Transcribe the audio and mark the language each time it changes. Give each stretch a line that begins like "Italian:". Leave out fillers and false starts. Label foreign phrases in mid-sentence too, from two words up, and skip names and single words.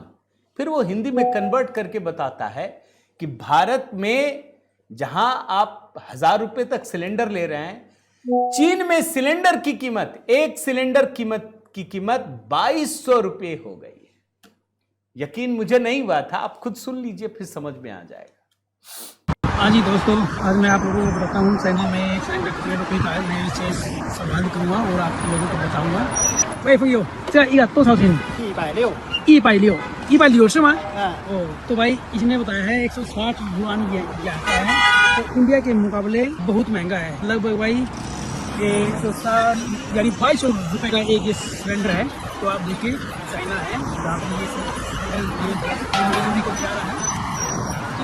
Hindi: फिर वो हिंदी में कन्वर्ट करके बताता है कि भारत में जहां आप 1000 रुपए तक सिलेंडर ले रहे हैं, चीन में सिलेंडर की कीमत, एक सिलेंडर की कीमत 2200 रुपये हो गई है। यकीन मुझे नहीं हुआ था, आप खुद सुन लीजिए फिर समझ में आ जाएगा। हाँ जी दोस्तों, आज मैं आप लोगों को बताता हूँ चाइना में सिलेंडर कितने रुपये का है। मैं इसे संभाल करूँगा और आप लोगों को बताऊँगा। वही भैया,
Chinese: 这一个多少钱？160 是吗？
Hindi: तो भाई इसने बताया है 160 युआन ये आता है, तो इंडिया के मुकाबले बहुत महंगा है। लगभग भाई 160 यानी 2200 रुपये का एक ये सिलेंडर है। तो आप देखिए चाइना है जहाँ पर ये को जा रहा है।